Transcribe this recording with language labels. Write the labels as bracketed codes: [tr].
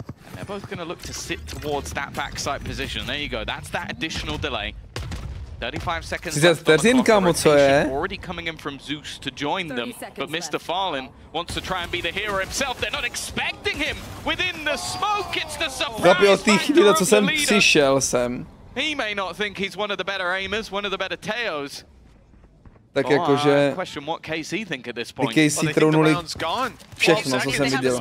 [en] And they're both going to look to sit towards that backside position. There you go. That's that additional delay. 35 seconds left on the clock. Already coming in from Zeus to join them, but Mr. Fallen wants to try and be the hero himself. They're not expecting him within the smoke. It's the surprise. [cs] Od té chvíle, co jsem přišel sem, [en] He may not think he's one of the better aimers, one of the better Teos. [cs] Tak jakože KC trounuli všechno, co jsem viděl.